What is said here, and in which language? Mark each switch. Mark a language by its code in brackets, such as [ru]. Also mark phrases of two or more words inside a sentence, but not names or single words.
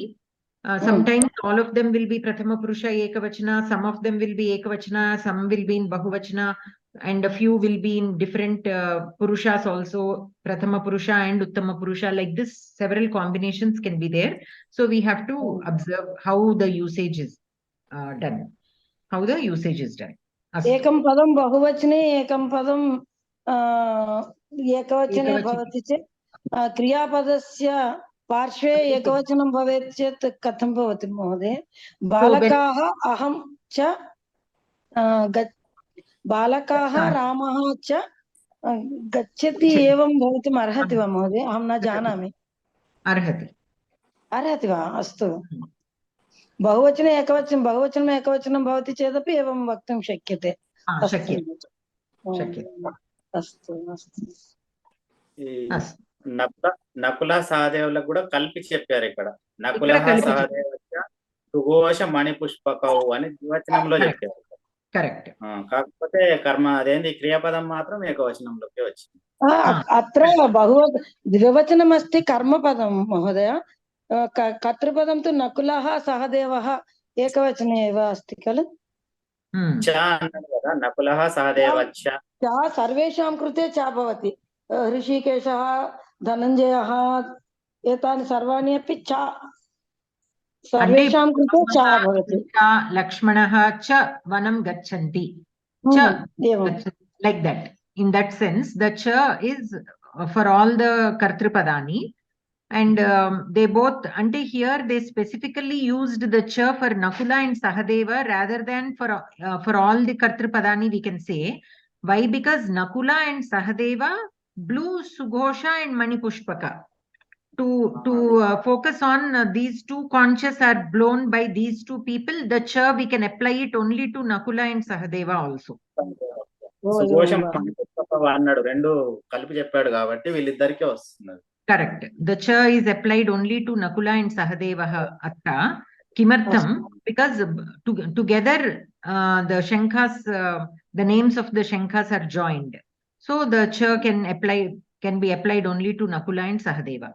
[en] Sometimes all of them will be [sa] प्रथम पुरुष एकवचन, [en] some of them will be ekavachana, some will be in bahuvachana, and a few will be in different purushas also, [sa] प्रथम पुरुष [en] and [sa] उत्तम पुरुष. [en] Like this, several combinations can be there. So we have to observe how the usage is done. How the usage is done. [sa] एकं पदं बहुवचने एकं पदं एकवचने भवति चेत् क्रियापदस्य पार्श्वे एकवचनं भवेत् चेत् कथं भवति महोदय? बालकाः अहं च बालकाः रामः च गच्छति एवं भवितुम् अर्हति वा महोदय? अहं न जानामि. अर्हति वा? अस्तु. बहुवचने एकवचनं बहुवचनम् एकवचनं भवति चेदपि एवं वक्तुं शक्यते. अस्तु अस्तु. [te] నకుల సహదేవులకు కూడా కలిపి చెప్పారు ఇక్కడ. [sa] నకుల సహదేవచ్చ సుఘోష మణిపుష్పకౌ [te] అని ద్వివచనంలో చెప్పారు. కరెక్ట్. కాకపోతే కర్మ అదేంది క్రియాపదం మాత్రం ఏకవచనంలోకి వచ్చింది. [sa] అత్ర ద్వివచనం అస్తి కర్మపదం మహోదయ. कर्तृपदं तु नकुलः सहदेवः एकवचने एव अस्ति खलु. नकुलः सहदेवश्च सर्वेषां कृते च भवति. ऋषिकेशः धनञ्जयः एतानि सर्वाणि अपि च सर्वेषां कृते च भवति. लक्ष्मणः च वनं गच्छन्ति च [en] like that. In that sense the cha is for all the kartrupadani. And they both, until here they specifically used the cha for Nakula and Sahadeva rather than for all the Kartrupadani, we can say. Why? Because Nakula and Sahadeva blew Sughosha and Manipushpaka. To focus on these two conches are blown by these two people, the cha we can apply it only to Nakula and Sahadeva also. [te] సుఘోష మణిపుష్పక అన్నాడు, రెండు కలిపి చెప్పాడు కాబట్టి వీళ్ళిద్దరికీ వస్తున్నది. [en] Correct. The cha is applied only to Nakula and Sahadeva atta. Kimartham? Because together the shankhas, the names of the shankhas are joined. So the cha can be applied only to Nakula and Sahadeva.